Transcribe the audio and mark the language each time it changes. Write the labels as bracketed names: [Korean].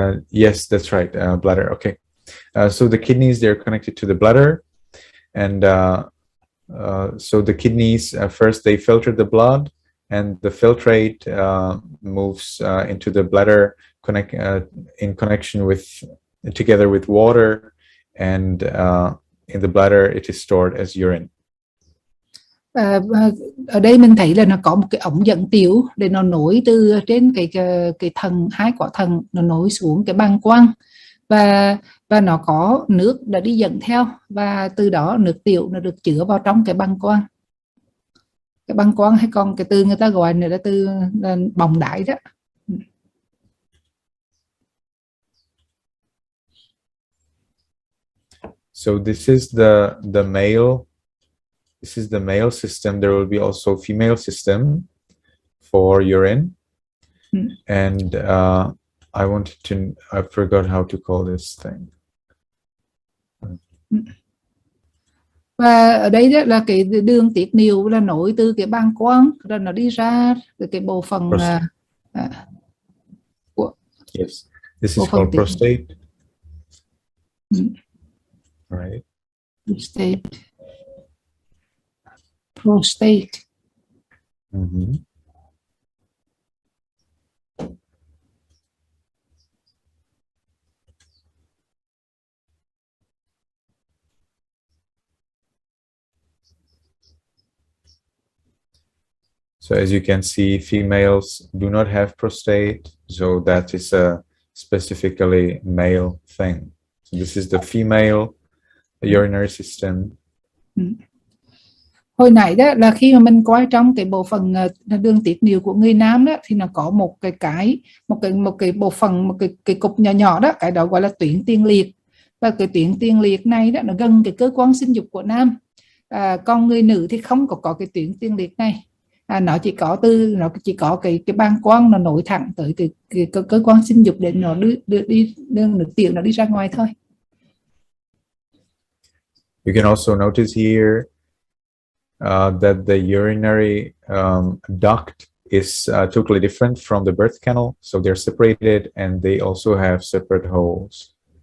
[English] yes, that's right, bladder. Okay, so the kidneys, they're connected to the bladder, and so the kidneys first they filter the blood, and the filtrate moves into the bladder in connection with together with water, and in the bladder it is stored as urine. [Vietnamese] Ở đây mình thấy là nó có một cái ống dẫn tiểu để nó nối từ trên cái thần, hai quả thần, nó nối xuống cái bàng quang, và nó có nước đã đi dẫn theo, và từ đó nước tiểu nó được chứa vào trong cái bàng quang. Cái bàng quang hay còn cái từ người ta gọi nữa là từ bọng đái đó. [English] So this is the male. This is the male system. There will be also female system for urine. And I wanted to, I forgot how to call this thing. [Vietnamese] Và ở đây đó là cái đường tiết niệu là nối từ cái bàng quang rồi nó đi ra cái bộ phận của, [English] yes, this is called prostate. Right. Prostate. So as you can see, females do not have prostate, so that is a specifically male thing. So this is the female urinary system. [Vietnamese] Hồi nãy đó là khi mà mình coi trong cái bộ phận đường tiết niệu của người nam đó, thì nó có một cái bộ phận, một cái cục nhỏ nhỏ đó, cái đó gọi là tuyến tiền liệt. Và cái tuyến tiền liệt này đó nó gần cái cơ quan sinh dục của nam. Còn người nữ thì không có cái tuyến tiền liệt này. Nó chỉ có cái bàng quang nó nối thẳng tới cái cơ quan sinh dục để nó đưa nước tiểu nó đi ra ngoài thôi. [English] You can also notice here that the urinary duct is totally different from the birth canal, so they're separated and they also have separate holes.